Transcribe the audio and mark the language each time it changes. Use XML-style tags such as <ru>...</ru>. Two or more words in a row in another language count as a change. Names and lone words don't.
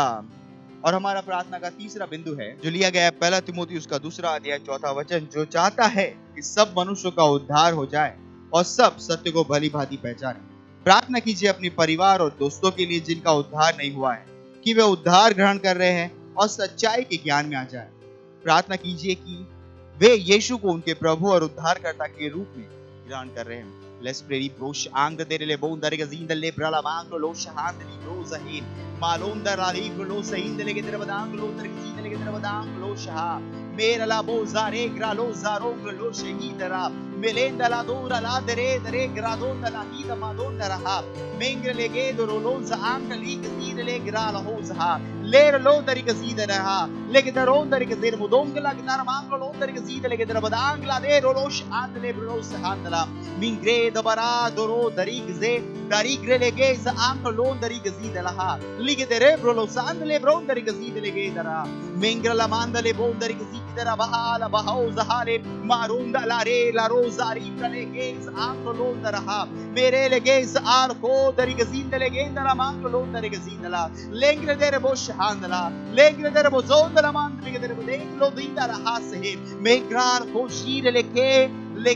<hi>और हमारा प्रार्थना का तीसरा बिंदु है जो लिया गया है 1 तीमुथियुस उसका 2 अध्याय 4 वचन, जो चाहता है कि सब मनुष्यों का उद्धार हो जाए और सब सत्य को भली भांति पहचाने। प्रार्थना कीजिए अपने परिवार और दोस्तों के लिए जिनका उद्धार नहीं हुआ है कि वे उद्धार ग्रहण कर रहे हैं और सच्चाई के ज्ञान में आ जाए। प्रार्थना कीजिए कि वे यीशु को उनके प्रभु और उद्धारकर्ता के रूप में ग्रहण कर रहे हैं।</hi> <en>Let's pray. Brosh ang dere le bondare gazinda le brala manglo lo shahand li broza hin malonda rali lo sahin le gedere badang lo dere gazinda le gedere badang lo shah mera la bozare gra lo zarong lo shahidara melenda la dura la dere gradonda la hida madonda raha mengre le gedoro lo za ang li gazida le gra la hoza le lo dere gazida raha le gedaron dere gazer mudong la gnar manglo lo dere gazida le gedere badang la de lo shahand le bro sahandla mingre dabara doro darigze darigre legez anko lon darigze laha lige derebro lo sand le bron darigze lege dara mengra la manda le bon darigze dara bahala bahauza hale marunda la re la rosari legez anko lon daraha mere legez arko darigze lege dara manko lon darigze la lengre derebo shahandla lengre derebo zondala mandre derebo lo dindara hase mengrar ko shire leke</en>